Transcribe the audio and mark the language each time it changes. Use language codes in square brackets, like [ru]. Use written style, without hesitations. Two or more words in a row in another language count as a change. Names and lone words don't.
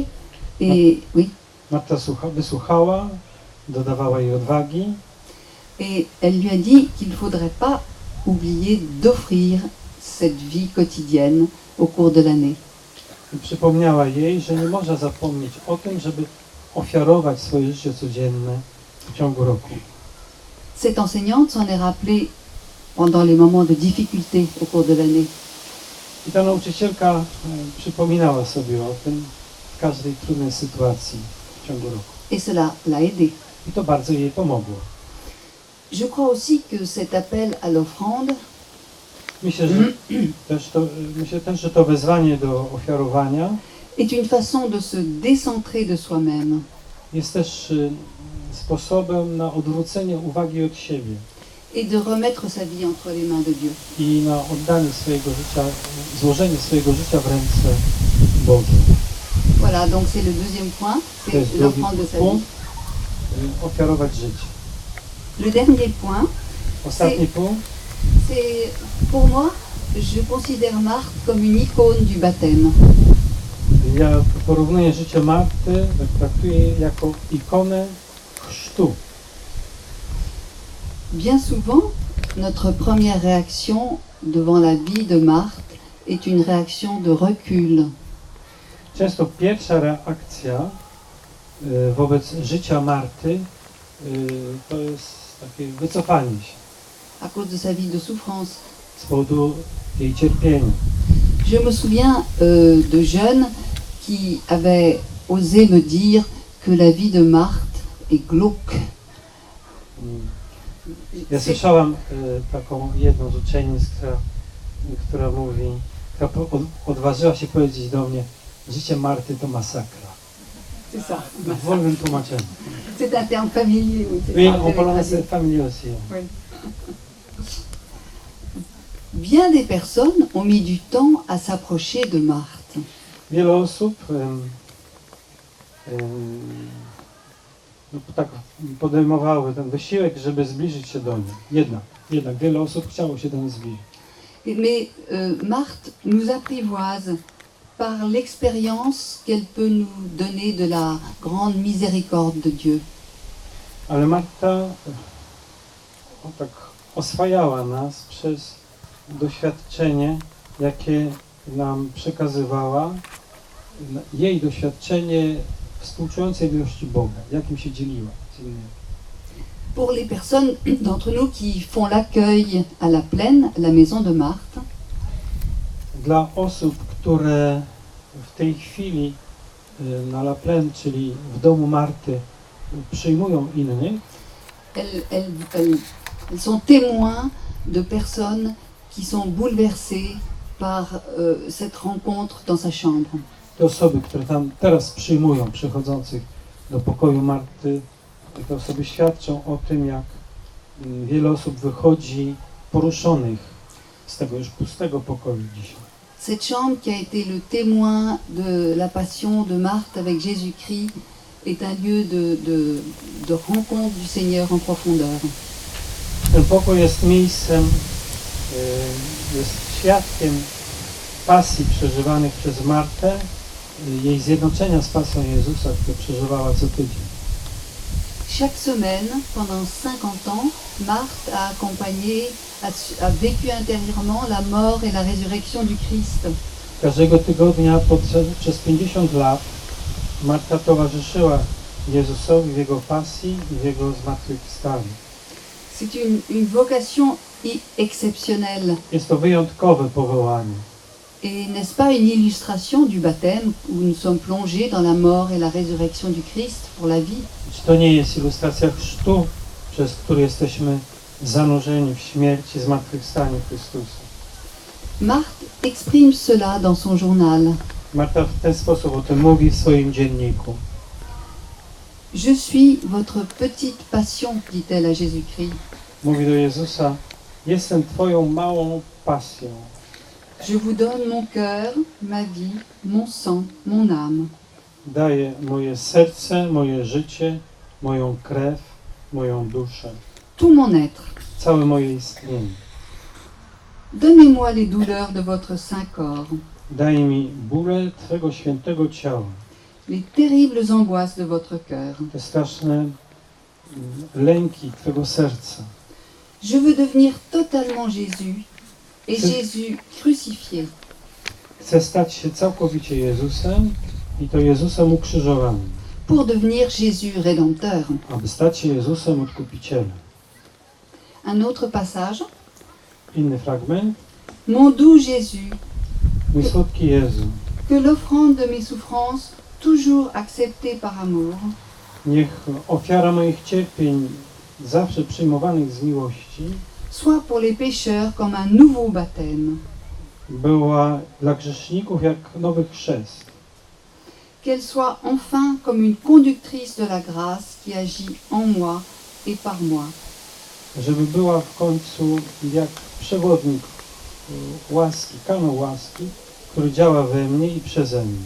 [fr] Et, oui, [pl] Marta wysłuchała, dodawała jej odwagi [fr] et elle lui a dit qu'il ne faudrait pas oublier d'offrir cette vie quotidienne au cours de l'année. [pl] i przypomniała jej, że nie można zapomnieć o tym, żeby ofiarować swoje życie codzienne w ciągu roku. [fr] Cette enseignante s'en est rappelée pendant les moments de difficulté au cours de l'année. [pl] I ta nauczycielka przypominała sobie o tym w każdej trudnej sytuacji w ciągu roku. [fr] Et cela l'a aidée. [pl] I to bardzo jej pomogło. [fr] Je crois aussi que cet appel à l'offrande [pl] Myślę też, że to wezwanie do ofiarowania [fr] est une façon de se décentrer de soi-même [pl] jest też sposobem na odwrócenie uwagi od siebie [fr] et de remettre sa vie entre les mains de Dieu. [pl] i na oddanie swojego życia, złożenie swojego życia w ręce Boże. [fr] Voilà, donc c'est le deuxième point, [pl] To [fr] c'est [pl] jest drugi [fr] l'offrande de sa vie. [pl] punkt, ofiarować życie. [fr] Le dernier point, [pl] Ostatni punkt, [fr] c'est pour moi, je considère Marthe comme une icône du baptême. [pl] ja porównuję życie Marty, traktuję jako ikonę chrztu. [fr] Bien souvent, notre première réaction devant la vie de Marthe est une réaction de recul. [pl] Często pierwsza reakcja wobec życia Marty to jest takie wycofanie się [fr] à cause de sa vie de souffrance. [pl] z powodu jej cierpienia. [fr] Je me souviens de jeunes qui avaient osé me dire que la vie de Marthe est glauque. [pl] Ja słyszałam taką jedną z uczennic, która mówi, która odważyła się powiedzieć do mnie, życie Marty to masakra. [fr] C'est ça. [pl] W wolnym tłumaczeniu. [fr] C'est un terme familier. Oui, c'est Oui, ça. on parle de famille aussi. Oui. Bien des personnes ont mis du temps à s'approcher de Marthe. [pl] Wiele osób tak podejmowały ten wysiłek, żeby zbliżyć się do niej. Jednak wiele osób chciało się do niej zbliżyć. [fr] Mais Marthe nous apprivoise par l'expérience qu'elle peut nous donner de la grande miséricorde de Dieu. [pl] Ale Marta tak oswajała nas przez doświadczenie, jakie nam przekazywała, jej doświadczenie współczującej miłości Boga, jakim się dzieliła z innymi. [fr] Pour les personnes d'entre nous qui font l'accueil à la plaine, la maison de Marthe, [pl] Dla osób, które w tej chwili na La Plaine, czyli w domu Marty, przyjmują innych, [fr] elles sont témoins de personnes qui sont bouleversées par cette rencontre dans sa chambre. [pl] te osoby, które tam teraz przyjmują przychodzących do pokoju Marty, te osoby świadczą o tym, jak wiele osób wychodzi poruszonych z tego już pustego pokoju dzisiaj. [fr] Cette chambre qui a été le témoin de la passion de Marthe avec Jésus-Christ est un lieu de rencontre du Seigneur en profondeur. [pl] Ten pokój jest miejscem, jest świadkiem pasji przeżywanych przez Martę, jej zjednoczenia z pasją Jezusa, które przeżywała co tydzień. [fr] Chaque semaine, pendant 50 ans, Marthe a accompagné, a vécu intérieurement la mort et la résurrection du Christ. [pl] Każdego tygodnia przez 50 lat Marta towarzyszyła Jezusowi w Jego pasji i w Jego zmartwychwstaniu. [fr] C'est une vocation exceptionnelle. [pl] Jest to wyjątkowe powołanie. [fr] Et n'est-ce pas une illustration du baptême où nous sommes plongés dans la mort et la résurrection du Christ pour la vie? [pl] Czy to nie jest ilustracja chrztu, przez który jesteśmy zanurzeni w śmierć i zmartwychwstaniu Chrystusa? [fr] Marthe exprime cela dans son journal. [pl] Marta w ten sposób o tym mówi w swoim dzienniku. [fr] Je suis votre petite passion, dit-elle à Jésus-Christ. [pl] Mówi do Jezusa, jestem Twoją małą pasją. [fr] Je vous donne mon cœur, ma vie, mon sang, mon âme. [pl] Daję moje serce, moje życie, moją krew, moją duszę, [fr] Tout mon être. [pl] całe moje istnienie. [fr] Donnez-moi les douleurs de votre saint corps, [pl] Daj mi bólę Twego świętego ciała, [fr] les terribles angoisses de votre cœur. [pl] te straszne lęki Twego serca. [fr] Je veux devenir totalement Jésus et C'est- Jésus crucifié. [pl] Chcę stać się całkowicie Jezusem i to Jezusem ukrzyżowanym, [fr] Pour devenir Jésus rédempteur. [pl] aby stać się Jezusem Odkupicielem. [fr] Un autre passage. [pl] Inny fragment. [fr] Mon doux Jésus, [pl] Mój słodki Jezu, [fr] que l'offrande de mes souffrances, toujours acceptée par amour, [pl] niech ofiara moich cierpień, zawsze przyjmowanych z miłości, [fr] soit pour les pécheurs comme un nouveau baptême, [pl] była dla grzeszników jak nowy chrzest. [fr] qu'elle soit enfin comme une conductrice de la grâce qui agit en moi et par moi. [pl] Żeby była w końcu jak przewodnik łaski, kanał łaski, który działa we mnie i przeze mnie.